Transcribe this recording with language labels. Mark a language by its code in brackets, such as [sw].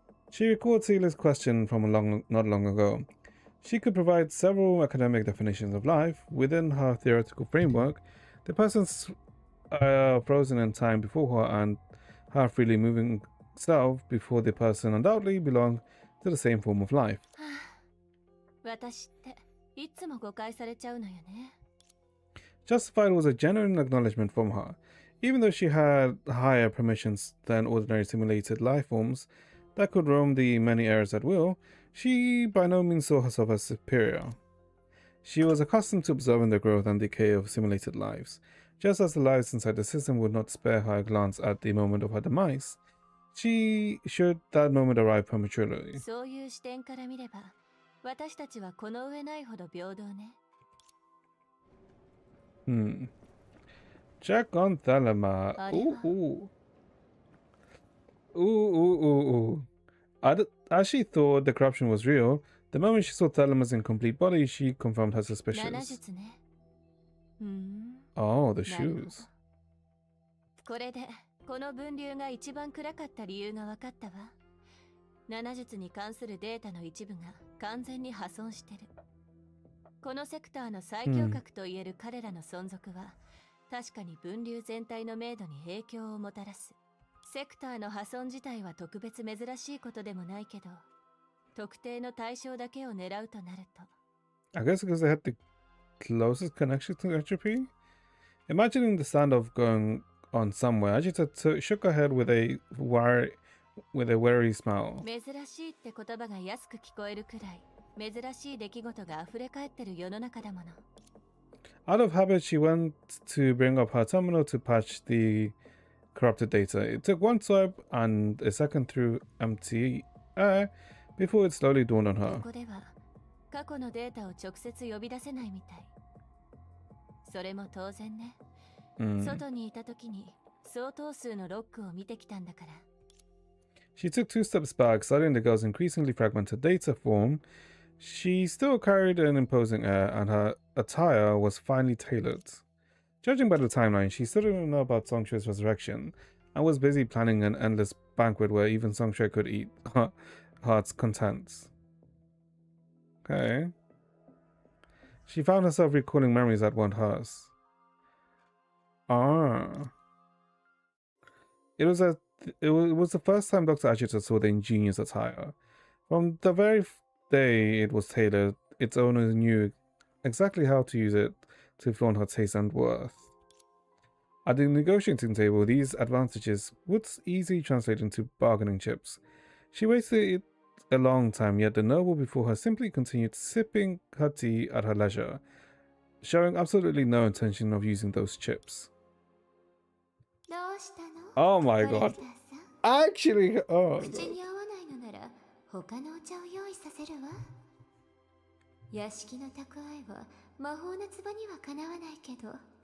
[en] She recalled Seela's question from not long ago. She could provide several academic definitions of life. Within her theoretical framework, the person's frozen in time before her and her freely moving self before the person undoubtedly belonged to the same form of life. [ja] 私っていつも誤解されちゃうのよね。 [en] Justified was a genuine acknowledgement from her. Even though she had higher permissions than ordinary simulated life forms that could roam the many areas at will, she by no means saw herself as superior. She was accustomed to observing the growth and decay of simulated lives. Just as the lives inside the system would not spare her a glance at the moment of her demise, should that moment arrive prematurely. [ja] そういう視点から見れば、私たちはこの上ないほど平等ね。 [en] Check on Thelema. Ooh. As she thought the corruption was real, the moment she saw Thelema's incomplete body, she confirmed her [ja] 7 [en] suspicions. [ja] 術ね。 [en] Oh, the [ja] なるほど。 [en] shoes. [ja] これでこの分流が一番暗かった理由が分かったわ。 7術に関するデータの一部が完全に破損してる。このセクターの最強格といえる彼らの存続は、確かに分流全体の明度に影響をもたらす。セクターの破損自体は特別珍しいことでもないけど、特定の対象だけを狙うとなると [en] I guess because they had the closest connection to entropy? Imagining the standoff going on somewhere, Ajita shook her head with a wary smile. [ja] 珍しいって言葉が安く聞こえるくらい珍しい出来事が溢れ返ってる世の中だもの [en] Out of habit, she went to bring up her terminal to patch the corrupted data. It took one swipe and a second through empty air before it slowly dawned on her. [ja] ここでは過去のデータを直接呼び出せないみたいそれも当然ね、外にいた時に相当数のロックを見てきたんだから [en] She took 2 steps back, studying the girl's increasingly fragmented data form. She still carried an imposing air, and her attire was finely tailored. Judging by the timeline, she still didn't know about Songshue's resurrection, and was busy planning an endless banquet where even Songshue could eat her heart's contents. Okay. She found herself recalling memories that weren't hers. Ah. It was the first time Dr. Ajita saw the ingenious attire. From the very day it was tailored, its owner knew exactly how to use it to flaunt her taste and worth. At the negotiating table, these advantages would easily translate into bargaining chips. She wasted a long time, yet the noble before her simply continued sipping her tea at her leisure, showing absolutely no intention of using those chips. Oh my god. Actually, oh. [ja] 口に合わないのなら他のお茶を用意させるわ屋敷の蓄えは魔法の壺にはかなわないけど